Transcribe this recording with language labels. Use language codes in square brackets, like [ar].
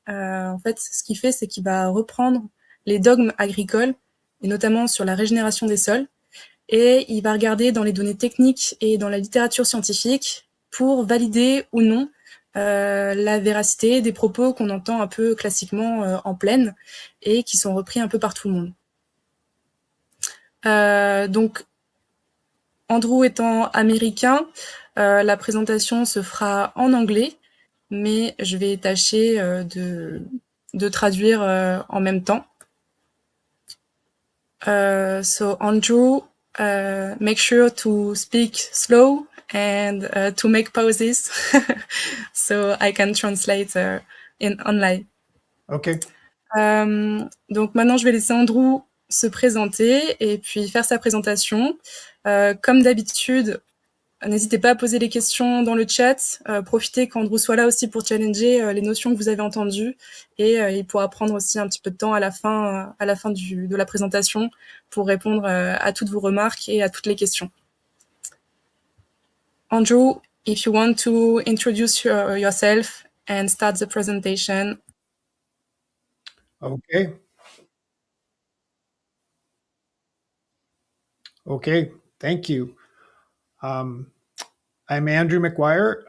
[fr] En fait, ce qu'il fait, c'est qu'il va reprendre les dogmes agricoles et notamment sur la régénération des sols et il va regarder dans les données techniques et dans la littérature scientifique pour valider ou non la véracité des propos qu'on entend un peu classiquement en plaine et qui sont repris un peu par tout le monde. Donc, Andrew étant américain, la présentation se fera en anglais, mais je vais tâcher de traduire en même temps. [en] So Andrew, make sure to speak slow and to make pauses so I can translate in online. OK. [fr] Donc maintenant, je vais laisser Andrew se présenter et puis faire sa présentation. Comme d'habitude, n'hésitez pas à poser les questions dans le chat. Profitez qu'Andrew soit là aussi pour challenger les notions que vous avez entendues et il pourra prendre aussi un petit peu de temps à la fin de la présentation pour répondre à toutes vos remarques et à toutes les questions. [en] Andrew, if you want to introduce yourself and start the presentation. Okay. Okay. Thank you. I'm Andrew Mc Guire.